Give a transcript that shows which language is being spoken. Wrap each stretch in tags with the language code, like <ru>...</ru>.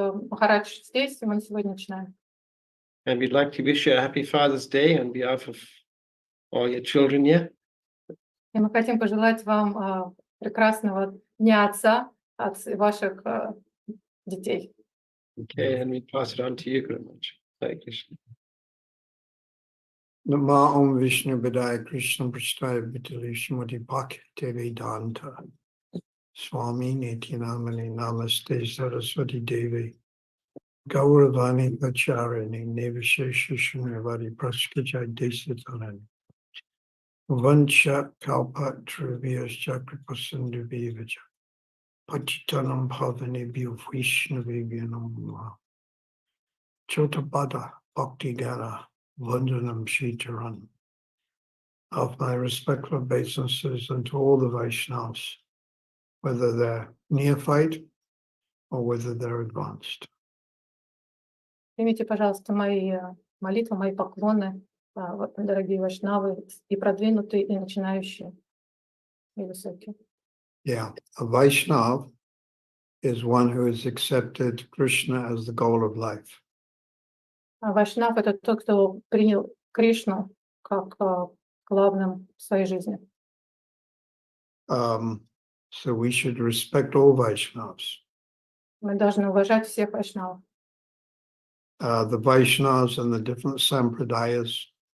<ru>Махарадж здесь, и мы сегодня начинаем.</ru> <en>And we'd like to wish you a happy Father's Day on behalf of all your children here.</en> <ru>И мы хотим пожелать вам прекрасного Дня Отца от ваших детей.</ru> <en>Okay, and we pass it on to you, Guru Maharaj. Hare Krishna. Nama Om Vishnu Vidaya Krishna Prasthaya Vitali Shrimati Bhakti Vedanta Swami Nityanamani Namaste Saraswati Devi Gauravani Pacharini Nevishesha Shunavadi Praskajai Desatanan Vancha Kalpat Triviyas Chakrapasandu Vivaja Pachitanam Bhavani Bhu Vishnavi Vyanam Chotapada Bhakti Gana Vandanam Shitaran, of my respectful obeisances unto all the Vaishnavas, whether they're neophyte or whether they're advanced.</en> <ru>Примите, пожалуйста, мои молитвы, мои поклоны, дорогие вайшнавы, и продвинутые, и начинающие, и высокие.</ru> <en>Yeah, a Vaishnav is one who has accepted Krishna as the goal of life.</en> <ru>Вайшнав — это тот, кто принял Кришну как главным в своей жизни.</ru> <en>So we should respect all Vaishnavas.</en> <ru>Мы должны уважать всех вайшнавов.</ru> <en>The Vaishnavas and the different sampradayas.</en>